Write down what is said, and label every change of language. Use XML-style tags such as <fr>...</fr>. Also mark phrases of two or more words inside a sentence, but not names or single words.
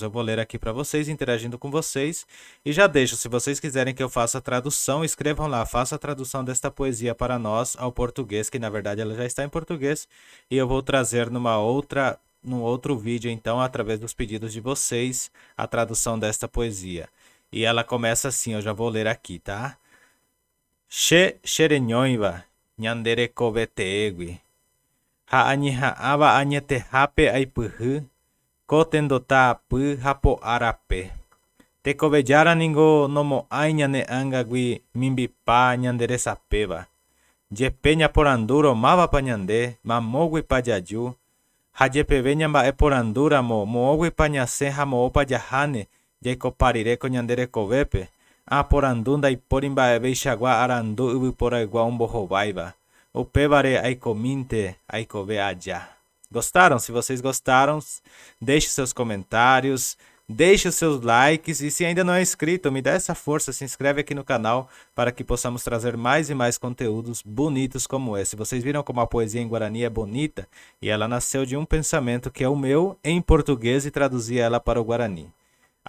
<pt>Eu vou ler aqui para vocês, interagindo com vocês. E já deixo, se vocês quiserem que eu faça a tradução, escrevam lá, faça a tradução desta poesia para nós ao português, que na verdade ela já está em português. E eu vou trazer num outro vídeo, então, através dos pedidos de vocês, a tradução desta poesia. E ela começa assim, eu já vou ler aqui, tá?</pt> <gn>She xerenhoiva, nyandere koveteegui. Ha'ani ha'ava anyete hape aipuhu, kotendota apu hapo arape. Te kovejara ningo nomo ainyane angagui mimbipa nyandere sapeva. Jepe nyaporanduro mava panyande, mamogui pajaju, Hajepeve ñamba'e porandúramo mo'õgui pañasẽ ha mo'ópa jahane jaikoparireko ñande rekovépe. Porandu ndaipóri mba'evéichagua arandu yvyporaygua ombohováiva. Upévare aikomínte aikove aja.</gn> <pt>Gostaram? Se vocês gostaram, deixe seus comentários, deixe os seus likes e se ainda não é inscrito, me dá essa força, se inscreve aqui no canal para que possamos trazer mais e mais conteúdos bonitos como esse. Vocês viram como a poesia em Guarani é bonita? E ela nasceu de um pensamento que é o meu em português e traduzi ela para o Guarani.</pt>